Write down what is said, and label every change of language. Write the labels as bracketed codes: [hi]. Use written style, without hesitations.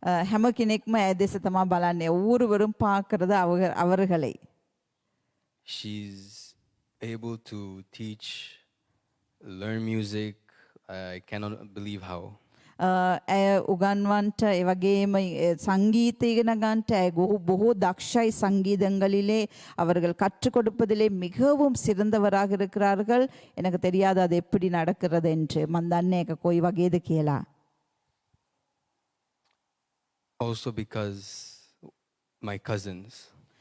[si] හැම කෙනෙක්ම ඇය දෙස තමයි බලන්නේ. [ta] ஒவ்வொருவரும் பார்க்கிறது அவர்களை. [en] She's able to teach, learn music. I cannot believe how. [si] ඇය උගන්වන්ට එවගේම சங்கீத ඉගෙන ගන්නට ඇය බොහෝ දක්ෂයි [ta] சங்கீதங்களிலே அவர்கள் கற்றுக் கொடுப்பதிலே மிகவும் சிறந்தவராக இருக்கிறார்கள். எனக்கு தெரியாது அது எப்படி நடக்கிறது என்று. [si] මන් දන්නේ ඒක කොයි වගේද කියලා. [en] Also because my cousins.